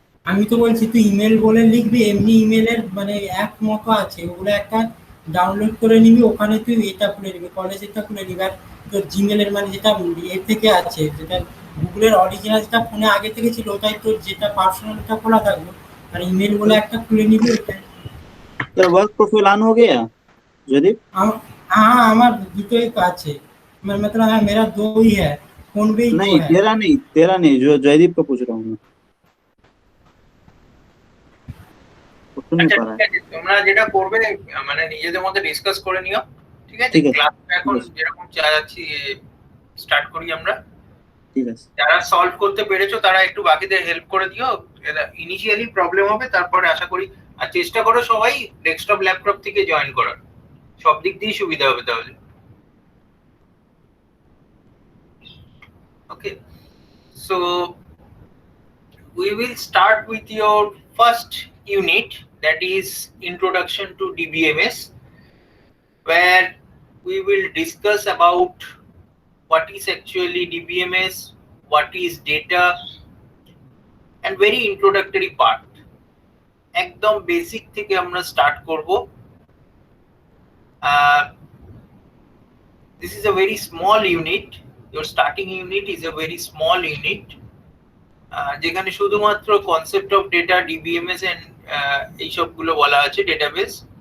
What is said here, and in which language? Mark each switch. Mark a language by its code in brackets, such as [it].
[bn] আমি তো বলছি তুই ইমেল বলে লিখবি, এমনি ইমেলের মানে অ্যাপ মতো আছে, ওগুলো একটা ডাউনলোড করে নিবি, ওখানে তুই এটা খুলে নিবি, কলেজেরটা খুলে নিবি। আর তোর জিমেলের মানে যেটা এর থেকে আছে, যেটা গুগলের অরিজিনাল যেটা ফোনে আগে থেকে ছিল, ওটাই তোর যেটা পার্সোনালটা খোলা থাকবে। আর ইমেল বলে একটা খুলে নিবি ওটা। [hi] तेरा वर्क प्रोफाइल ऑन हो गया जयदीप? हाँ [bn] আমার দুটোই আছে, [hi] मतलब हाँ मेरा दो ही है, फोन भी दो नहीं है। तेरा नहीं, जो जयदीप का पूछ रहा हूँ मैं, वो सुन नहीं [bn] আচ্ছা [hi] पा रहा [bn] ঠিক আছে, তোমরা যেটা করবে মানে নিজেদের মধ্যে ডিসকাস করে নিও, ঠিক আছে? ঠিক আছে, ক্লাস এখন ঠিক আছে। যেরকম চালাচ্ছি স্টার্ট করি আমরা। [hi] ठीक है। [bn] যারা সলভ করতে পেরেছো তারা একটু বাকিদের হেল্প করে দিও। ইনিশিয়ালি প্রবলেম হবে, তারপরে আশা করি। আর চেষ্টা করো সবাই ডেস্কটপ ল্যাপটপ থেকে জয়েন করার, সব দিক দিয়েই সুবিধা হবে তাহলে। [en] Okay, so we will start with your first unit, that is introduction to DBMS, where we will discuss about what is actually DBMS, what is data, and very introductory part. [bn] একদম basic থেকে আমরা স্টার্ট করব। [en] This is a very small unit. Your starting unit is a very small unit, [bn] যেখানে শুধুমাত্র concept of data, DBMS and এই সবগুলো বলা আছে, ডেটাবেস।